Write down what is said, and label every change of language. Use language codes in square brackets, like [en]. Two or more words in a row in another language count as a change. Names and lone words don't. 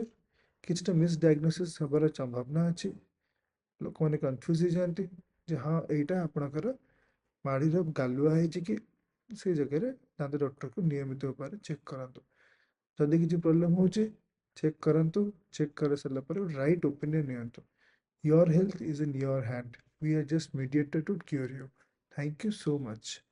[or] କିଛିଟା ମିସଡାଇଗ୍ନୋସିସ୍ ହେବାର ସମ୍ଭାବନା ଅଛି। ଲୋକମାନେ କନଫ୍ୟୁଜ୍ ହେଇଯାଆନ୍ତି ଯେ ହଁ ଏଇଟା ଆପଣଙ୍କର ମାଢ଼ିର ଗାଲୁଆ ହେଇଛି କି, ସେଇ ଜାଗାରେ ଦାନ୍ତ ଡକ୍ଟରକୁ ନିୟମିତ ଉପାୟରେ ଚେକ୍ କରାନ୍ତୁ। ଯଦି କିଛି ପ୍ରୋବ୍ଲେମ୍ ହେଉଛି ଚେକ୍ କରାନ୍ତୁ, ଚେକ୍ କରିସାରିଲା ପରେ [en] right opinion [or] ନିଅନ୍ତୁ। [en] Your health is in your hand. We are just mediator to cure you. Thank you so much.